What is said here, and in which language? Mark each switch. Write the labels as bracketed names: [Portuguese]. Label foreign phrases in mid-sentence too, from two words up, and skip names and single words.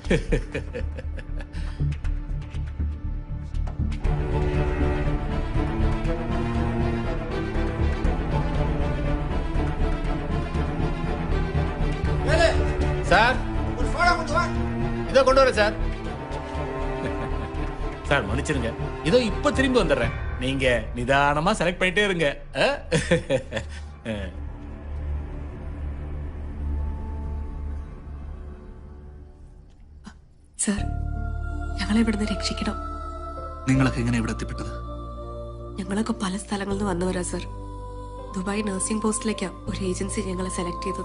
[Tamil] சார் இதோ கொண்டு வரேன் சார். சார் மன்னிச்சிருங்க, இதோ இப்ப திரும்பி வந்துடுறேன். நீங்க நிதானமா செலக்ட் பண்ணிட்டே இருங்க. [Malayalam] സർ, ഞങ്ങളെ ഇവിടുന്ന് രക്ഷിക്കണം. നിങ്ങളൊക്കെ എങ്ങനെ ഇവിടെ എത്തിപ്പെട്ടത്? ഞങ്ങളൊക്കെ പല സ്ഥലങ്ങളിൽ നിന്ന് വന്നവരാ സർ. ദുബായ് നഴ്സിംഗ് പോസ്റ്റിലേക്കാ ഒരു ഏജൻസി ഞങ്ങളെ സെലക്ട് ചെയ്തത്.